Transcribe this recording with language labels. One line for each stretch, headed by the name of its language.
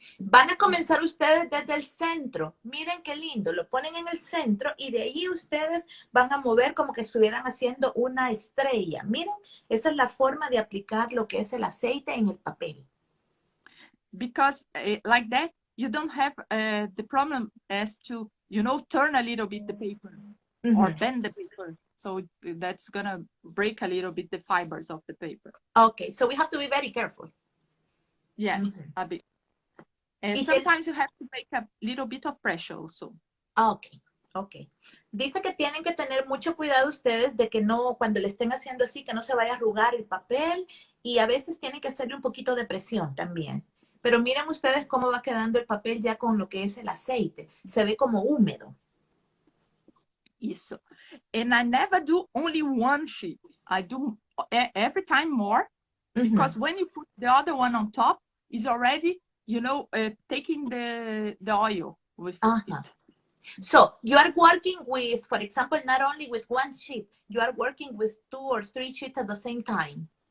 Spanish: Van a comenzar ustedes desde el centro. Miren qué lindo. Lo ponen en el centro y de ahí ustedes van a mover como que estuvieran haciendo una estrella. Miren, esa es la forma de aplicar lo que es el aceite en el papel.
English: Because like that, you don't have the problem as to, you know, turn a little bit the paper or bend the paper. So that's going to break a little bit the fibers of the paper. Okay, so we have to be very careful. Yes, a bit. And sometimes you have to make a little bit of pressure also. Okay, okay.
Spanish: Dice que tienen que tener mucho cuidado ustedes de que no, cuando le estén haciendo así, que no se vaya a arrugar el papel y a veces tienen que hacerle un poquito de presión también. Pero miren ustedes cómo va quedando el papel ya con lo que es el aceite. Se ve como húmedo. Eso.
English: And I never do only one sheet. I do every time more because when you put the other one on top, it's already, you know, taking the oil with it. So you are working with, for example, not only with one sheet, you are working with 2 or 3 sheets at the same time.